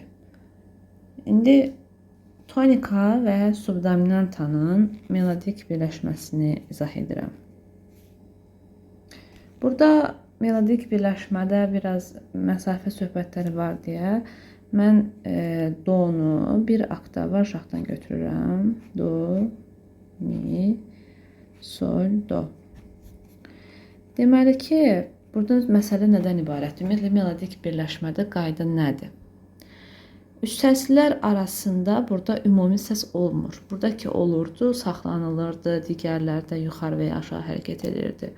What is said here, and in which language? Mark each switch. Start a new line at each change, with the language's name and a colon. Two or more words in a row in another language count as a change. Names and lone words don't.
Azerbaijani: İndi tonika və subdominantanın melodik birləşməsini izah edirəm. Burada melodik birləşmədə biraz məsafə söhbətləri var deyə mən do'nu bir oktav aşağıdan götürürəm. Do, mi, sol, do. Deməli ki, burada məsələ nədən ibarətdir? Ümumiyyətlə, melodik birləşmədə qayda nədir? Üst səslər arasında burada ümumi səs olmur. Buradakı olurdu, saxlanılırdı, digərlərdə yuxarı və ya aşağı hərəkət edirdi.